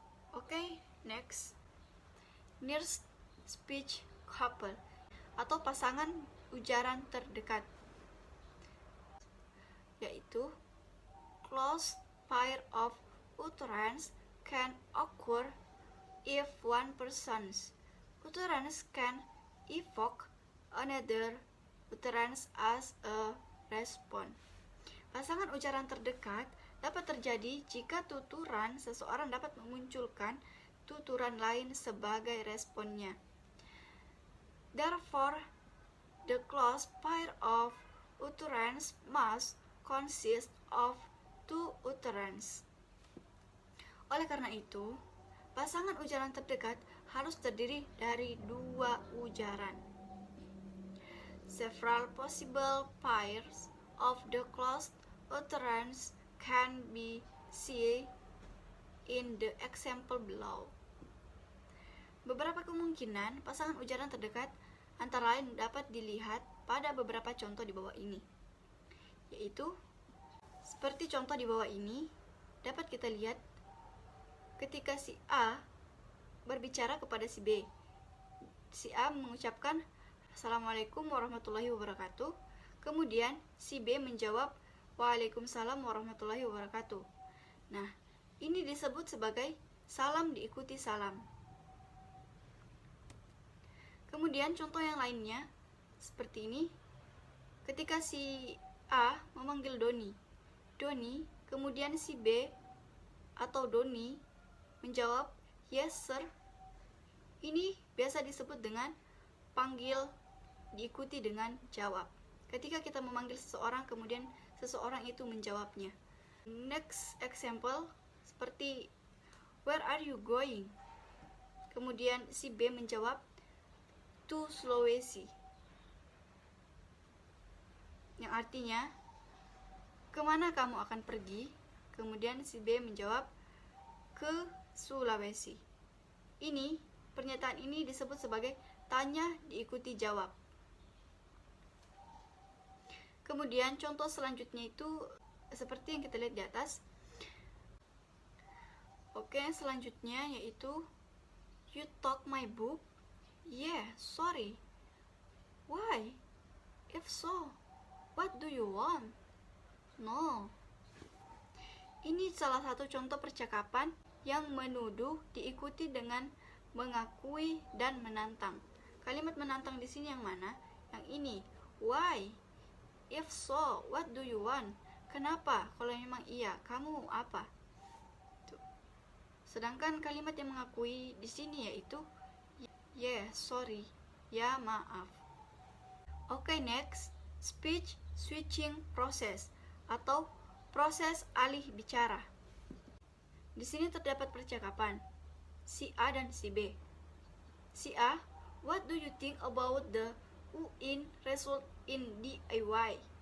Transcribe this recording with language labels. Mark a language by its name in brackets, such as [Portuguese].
[English] Oke, next. Nearest speech couple [Indonesian] atau pasangan ujaran terdekat, yaitu [English] close pair of utterance can occur if one person's utterance can evoke another utterance as a response. [Indonesian] Pasangan ujaran terdekat dapat terjadi jika tuturan seseorang dapat memunculkan tuturan lain sebagai responnya. [English] Therefore, the close pair of utterance must consist of two utterance. [Indonesian] Oleh karena itu, pasangan ujaran terdekat harus terdiri dari dua ujaran. [English] Several possible pairs of the closed utterance can be seen in the example below. [Indonesian] Beberapa kemungkinan pasangan ujaran terdekat antara lain dapat dilihat pada beberapa contoh di bawah ini, yaitu seperti contoh di bawah ini dapat kita lihat ketika si A berbicara kepada si B. Si A mengucapkan Assalamualaikum warahmatullahi wabarakatuh. Kemudian si B menjawab Waalaikumsalam warahmatullahi wabarakatuh. Nah, ini disebut sebagai salam diikuti salam. Kemudian contoh yang lainnya seperti ini. Ketika si A memanggil Doni, kemudian si B atau Doni menjawab [English] yes sir. [Indonesian] Ini biasa disebut dengan panggil diikuti dengan jawab. Ketika kita memanggil seseorang kemudian seseorang itu menjawabnya. [English] Next example [Indonesian] seperti [English] where are you going? [Indonesian] Kemudian si B menjawab [English] to Sulawesi, [Indonesian] yang artinya kemana kamu akan pergi? Kemudian si B menjawab ke Sulawesi. Pernyataan ini disebut sebagai tanya diikuti jawab. Kemudian contoh selanjutnya itu seperti yang kita lihat di atas. Oke, selanjutnya yaitu [English] you took my book? Yeah, sorry. Why? If so, what do you want? No. [Indonesian] Ini salah satu contoh percakapan yang menuduh diikuti dengan mengakui dan menantang. Kalimat menantang di sini yang mana? Yang ini. [English] Why? If so, what do you want? [Indonesian] Kenapa? Kalau memang iya, kamu mau apa? Tuh. Sedangkan kalimat yang mengakui di sini yaitu [English] yeah, sorry. [Indonesian] Ya, maaf. [English] Oke, next. Speech switching process [Indonesian] atau proses alih bicara. Di sini terdapat percakapan si A dan si B. [English] Si A, what do you think about the UN result in DIY?